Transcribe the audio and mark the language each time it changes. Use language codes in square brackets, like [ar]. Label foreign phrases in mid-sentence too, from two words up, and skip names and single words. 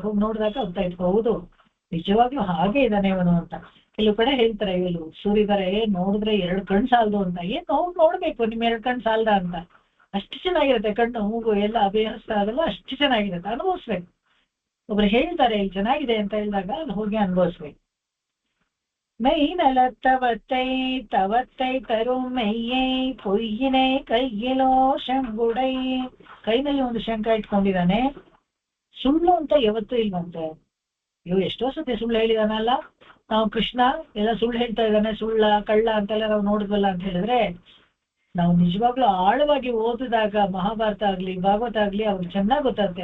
[kn] ಹೋಗಿ ನೋಡಿದಾಗ ಗೊತ್ತಾಯ್ತು, ಹೌದು ನಿಜವಾಗ್ಲೂ ಹಾಗೆ ಇದ್ದಾನೆ ಇವನು ಅಂತ. ಕೆಲವು ಕಡೆ ಹೇಳ್ತಾರೆ ಇವರು ಸೂರಿದರೆ ನೋಡಿದ್ರೆ 2 ಕಣ್ಣು ಸಾಲದು ಅಂತ. ಏನ್ ನೋಡ್ಬೇಕು ನಿಮ್ 2 ಕಣ್ಣು ಸಾಲದ ಅಂತ. ಅಷ್ಟು ಚೆನ್ನಾಗಿರುತ್ತೆ ಕಣ್ಣು ಮೂಗು ಎಲ್ಲ ಅಭ್ಯಾಸ ಅದೆಲ್ಲ ಅಷ್ಟು ಚೆನ್ನಾಗಿರುತ್ತೆ. ಅನುಭವಿಸ್ಬೇಕು. ಒಬ್ರು ಹೇಳ್ತಾರೆ ಇಲ್ಲಿ ಚೆನ್ನಾಗಿದೆ ಅಂತ ಹೇಳಿದಾಗ ಅಲ್ಲಿ ಹೋಗಿ ಅನುಭವಿಸ್ಬೇಕು. [ta] மெய்நல தவத்தை தரும் மெய்யை பொய்யினை கையிலோ சங்குடை. [kn] ಕೈನಲ್ಲಿ ಒಂದು ಶಂಕ ಇಟ್ಕೊಂಡಿದ್ದಾನೆ. ಸುಳ್ಳು ಅಂತ ಯಾವತ್ತೂ ಇಲ್ವಂತೆ. ಇವು ಎಷ್ಟೋ ಸತಿ ಸುಳ್ಳು ಹೇಳಿದಾನಲ್ಲ. ನಾವು ಕೃಷ್ಣ ಎಲ್ಲ ಸುಳ್ಳು ಹೇಳ್ತಾ ಇದ್ದಾನೆ, ಕಳ್ಳ ಅಂತೆಲ್ಲ ನಾವು ನೋಡಿದ್ವಲ್ಲ ಅಂತ ಹೇಳಿದ್ರೆ, ನಾವು ನಿಜವಾಗ್ಲೂ ಆಳವಾಗಿ ಓದಿದಾಗ ಮಹಾಭಾರತ ಆಗ್ಲಿ ಭಾಗವತ ಆಗ್ಲಿ ಅವ್ರಿಗೆ ಚೆನ್ನಾಗಿ ಗೊತ್ತಾಗುತ್ತೆ.